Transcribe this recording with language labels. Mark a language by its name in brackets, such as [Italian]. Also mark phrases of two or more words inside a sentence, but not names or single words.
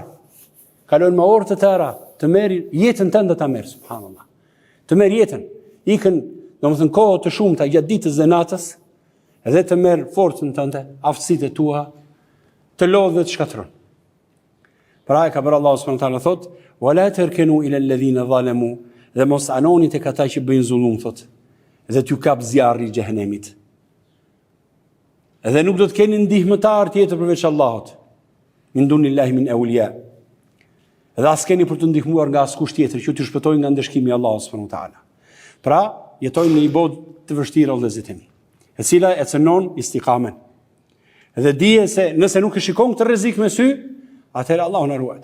[Albanian] Kalojnë me orë të tëra, të merr jetën tënde ta merr, subhanallahu. Të merr jetën, ikën, domethënë kohë të shumta gjatë ditës dhe natës, edhe të merr forcën tënde, aftësitë tua, të lodhë dhe të shkatron. Pra e ka bërë Allahu [Arabic] سبحانه وتعالى [Albanian] thot: [Arabic] "ولا تركنوا إلى الذين ظلموا", [Albanian] dhe mos anoni tek ata që bëjnë zullum thot, dhe t'ju kap zjarri i xhehenemit. Edhe nuk do të keni ndihmëtar tjetër përveç Allahut. [Arabic] من دون الله من أولياء. [Albanian] Edhe as keni për të ndihmuar nga askush tjetër që t'ju shpëtojë nga ndeshkimi i Allahut [Arabic] سبحانه وتعالى. [Albanian] Pra, jetojmë në një botë të vështirë o vëllezër e mi, e cila e cënon istikamen. Edhe dije se nëse nuk e shikon këtë rrezik me sy, atëherë Allahu na ruaj.